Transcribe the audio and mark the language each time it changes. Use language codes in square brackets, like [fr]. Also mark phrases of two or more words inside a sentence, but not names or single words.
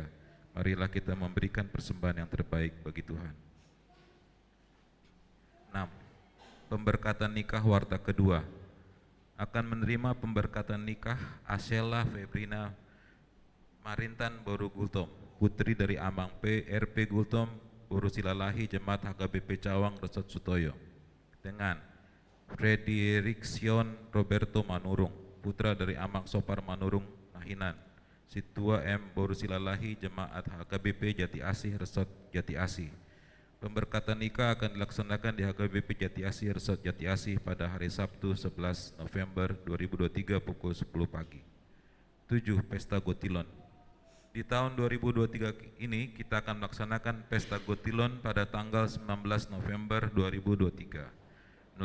[id] Marilah kita memberikan persembahan yang terbaik bagi Tuhan. 6. Pemberkatan nikah warta kedua. Akan menerima pemberkatan nikah Asela Febrina Marintan Boru Gultom, putri dari Amang P. RP Gultom, Boru Silalahi, Jemaat HKBP Cawang, Resort Sutoyo, dengan Frederiksion Roberto Manurung, putra dari Amang Sopar Manurung, Nahinan, Situa M. Boru Silalahi, Jemaat HKBP Jati Asih, Resort Jati Asih. Pemberkatan nikah akan dilaksanakan di HKBP Jati Asih, Resort Jati Asih pada hari Sabtu 11 November 2023 pukul 10 pagi. 7. Pesta Gotilon. Di tahun 2023 ini kita akan melaksanakan Pesta Gotilon pada tanggal 19 November 2023.